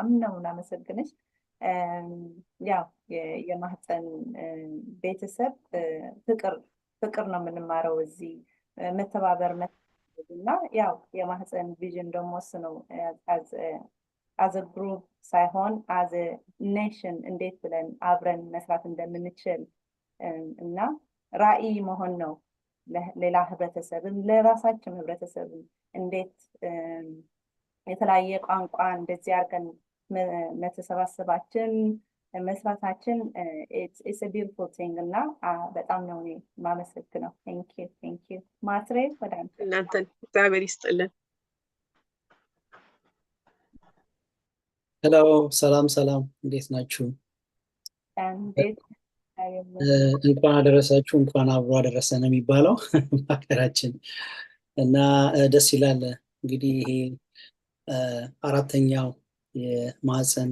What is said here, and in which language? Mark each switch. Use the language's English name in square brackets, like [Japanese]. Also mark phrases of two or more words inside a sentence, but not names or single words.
[Amharic] ነው እናመሰግንሽ። ያው የማህፀን ቤተሰብ ፍቅር ነው የምንማረው እዚህ መተባበር እና ያው የማህፀን ቪዥን ደግሞ እሱ ነው [English] as a group [Amharic] ሳይሆን [English] as a nation [Amharic] እንዴት ብለን አብረን መስራት እንደምንችል እና ራዕይ መሆን ነው ሌላ ህብረተሰብም ለራሳችን ህብረተሰብም እንዴት የተለያየ ቋንቋ እንደዚህ አድርገን መተሰባሰባችን መስራታችን [English] it's a beautiful thing [Amharic] እና በጣም ነው የማመሰግነው። [English] thank you [Amharic] ማትሬ ወደ አንተ። እናንተን እግዚአብሔር ይስጥልን። ሄሎ ሰላም እንዴት ናችሁ? እንዴት እንኳን አደረሳችሁ እንኳን አብሮ አደረሰን የሚባለው ሀገራችን እና ደስ ይላል። እንግዲህ ይሄ አራተኛው የማህፀን